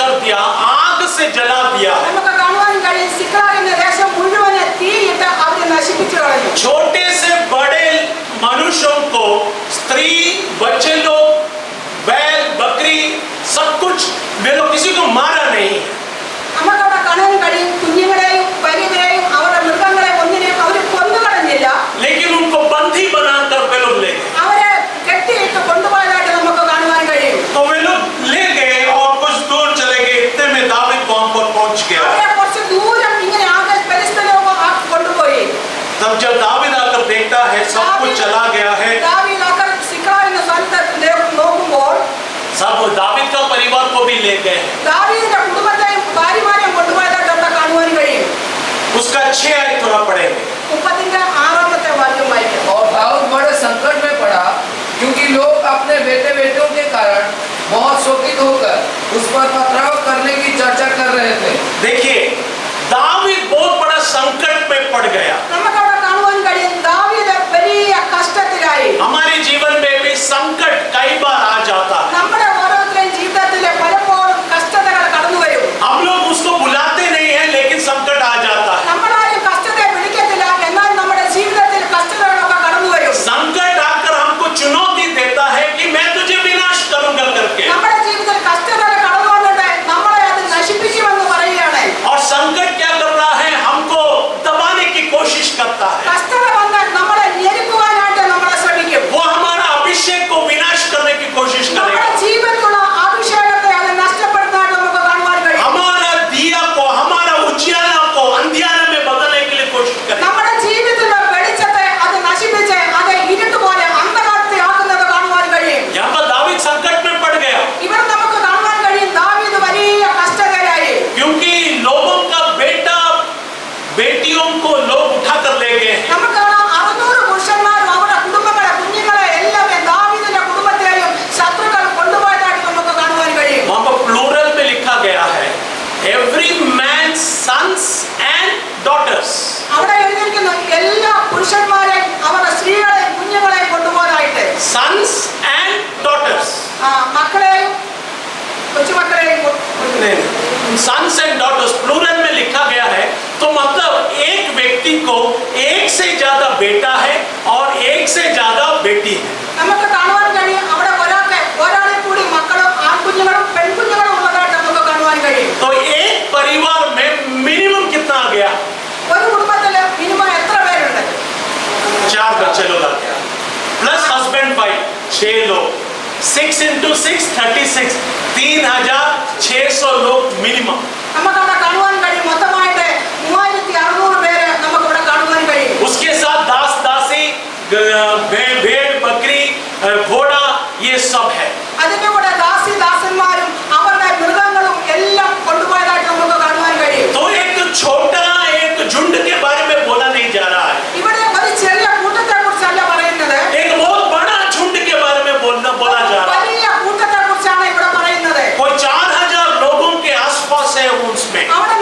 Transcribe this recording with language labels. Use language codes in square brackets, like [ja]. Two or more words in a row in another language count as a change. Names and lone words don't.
[hi] दिया, आग से जला दिया। [ml] നമുക്ക് കാണുവാൻ കഴിയും സിക്ലാഗിന്റെ ദേശം മുഴുവനെ തീയിട്ട് അവരെ നശിപ്പിച്ചു കളഞ്ഞു. [hi] छोटे से बड़े मनुष्यों को, स्त्री, बच्चे लोग, बैल, बकरी, सब कुछ मेरे किसी को मारा नहीं। [ml] നമുക്കവിടെ കാണാൻ കഴിയും കുഞ്ഞുങ്ങളെയും വലിയവരെയും അവരുടെ മൃഗങ്ങളെ ഒന്നിനെയും അവർ കൊന്നുകളഞ്ഞില്ല. [hi] लेकिन उनको बंदी बनाकर वे लोग ले गए। [ml] അവരെ കെട്ടിയിട്ട് കൊണ്ടുപോയതായിട്ട് നമുക്ക് കാണുവാൻ കഴിയും. [hi] तो वे लोग ले गए और कुछ दूर चले गए, इतने में दाऊद वहां पर पहुंच गया। [ml] അവരെ കുറച്ച് ദൂരം ഇങ്ങനെ ആകെ ഫെലിസ്ത്യരോട് കൊണ്ടുപോയി. [hi] तब जब दाऊद आकर देखता है सब कुछ चला गया है, [ml] ദാവീദ് ആകെ സിക്ലാഗിന്റെ സ്ഥലത്ത് നോക്കുമ്പോൾ [hi] सब दाऊद का परिवार को भी ले गए। [ml] ദാവീദിന്റെ കുടുംബത്തെയും ഭാര്യമാരെയും കൊണ്ടുപോയതായിട്ട് അവിടെ കാണുവാൻ കഴിയും. [hi] उसका 6 आयत थोड़ा पढ़ेंगे। [ml] 36 वाक्യം വായിക്കാം. [hi] और दाऊद बड़े संकट में पड़ा क्योंकि लोग अपने बेटे बेटों के कारण बहुत शोकित होकर उस पर पथराव करने की चर्चा कर रहे थे। देखिए दाऊद बहुत बड़ा संकट में पड़ गया। [ml] നമുക്കവിടെ കാണുവാൻ കഴിയും ദാവീദ് വലിയ കഷ്ടത്തിലായി. [hi] हमारे जीवन में भी संकट कई बार आ जाता है। [ml] നമ്മുടെ ഓരോരുത്തരുടെയും ജീവിതത്തിൽ പലപ്പോഴും കഷ്ടതകൾ കടന്നു വരും. [hi] हम लोग उसको बुलाते नहीं है लेकिन संकट आ जाता है। [ml] നമ്മളാരും കഷ്ടതയെ വിളിക്കത്തില്ല, എന്നാൽ നമ്മുടെ ജീവിതത്തിൽ കഷ്ടതകളൊക്കെ കടന്നു വരും. [hi] संकट आकर हमको चुनौती देता है कि मैं तुझे विनाश करूंगा करके, [ml] നമ്മുടെ ജീവിതത്തിൽ കഷ്ടതകൾ കടന്നു വന്നിട്ട് നമ്മളെ അത് നശിപ്പിക്കുമെന്ന് പറയുകയാണ്. [hi] और संकट क्या कर रहा है, हमको दबाने की कोशिश करता है। [ml] കഷ്ടത വന്നാൽ നമ്മളെ ഞെരുക്കുവാനായിട്ട് നമ്മളെ ശ്രമിക്കും. [hi] वो हमारा अभिषेक को विनाश करने की कोशिश [ml] നമ്മുടെ [hi] करेगा। [ml] ജീവിതത്തിലുള്ള അഭിഷേകത്തെ അത് നഷ്ടപ്പെടുത്താനായിട്ട് നമുക്ക് കാണുവാൻ കഴിയും. [hi] हमारा दिया को, हमारा उजियाला को अंधियारे में बदलने के लिए कोशिश करेगा। [ml] നമ്മുടെ ജീവിതത്തിലുള്ള വെളിച്ചത്തെ അത് നശിപ്പിച്ച് അത് ഇരുട്ടുപോലെ അന്ധകാരത്തെ ആക്കുന്നത് കാണുവാൻ കഴിയും. [hi] यहाँ पर दाऊद संकट में पड़ गया [ml] ഇവിടെ നമുക്ക് കാണുവാൻ കഴിയും ദാവീദ് വലിയ കഷ്ടതയിലായി. [hi] क्योंकि लोगों का बेटा बेटियों को लोग उठा कर ले गए हैं। [ml] നമുക്ക് കാണാം 600 പുരുഷന്മാരും അവരുടെ കുടുംബങ്ങളെ കുഞ്ഞുങ്ങളെ എല്ലാം ദാവീദിന്റെ കുടുംബത്തെയും ശത്രുക്കൾ കൊണ്ടുപോയതായിട്ട് നമുക്ക് കാണുവാൻ കഴിയും. [hi] वहां पर प्लूरल में लिखा गया है [en] every man sons and daughters. [ml] അവിടെ എഴുതിയിരിക്കുന്നു എല്ലാ പുരുഷന്മാരെയും അവരുടെ സ്ത്രീകളെയും കുഞ്ഞുങ്ങളെയും കൊണ്ടുപോയതായിട്ട്. [en] sons and daughters, [ml] മക്കളെയും കൊച്ചുമക്കളെയും [en] sons and daughters [hi] प्लूरल में लिखा गया है। तो मतलब एक व्यक्ति को एक से ज्यादा बेटा है और एक से ज्यादा बेटी है। [ml] നമുക്ക് കാണുവാൻ കഴിയും അവിടെ ഒരാളെ കൂടി മക്കളും ആൺകുഞ്ഞുങ്ങളും പെൺകുഞ്ഞുങ്ങളും ഉള്ളതായിട്ട് നമുക്ക് കാണുവാൻ കഴിയും. [hi] तो एक परिवार में मिनिमम कितना आ गया? [ml] ഒരു കുടുംബത്തില് മിനിമം എത്ര പേരുണ്ട്? [hi] 4 बच्चे लोग आ गया [en] plus husband wife [hi] 6 लोग। 6 into 6 36, 3600 लोग मिनिमम। [ml] നമുക്കവിടെ കാണുവാൻ കഴിയും മൊത്തമായിട്ട് 3600 പേര് നമുക്കിവിടെ കാണുവാൻ കഴിയും. [hi] उसके साथ दास दासी, भेड़ बकरी, घोड़ा, ये सब है। [ml] അതിന്റെ കൂടെ ദാസന്മാരും അവരുടെ മൃഗങ്ങളും എല്ലാം കൊണ്ടുപോയതായിട്ട് നമുക്ക് കാണുവാൻ കഴിയും. [hi] तो एक छोटा एक झुंड के बारे में बोला नहीं जा रहा है, [ml] ഇവിടെ ഒരു ചെറിയ കൂട്ടത്തെ കുറിച്ചല്ല പറയുന്നത്, [hi] एक बहुत बड़ा झुंड के बारे में बोला जा रहा है। [ml] വലിയ കൂട്ടത്തെ കുറിച്ചാണ് ഇവിടെ പറയുന്നത്. [hi] कोई 4000 लोगों के आसपास है उसमें।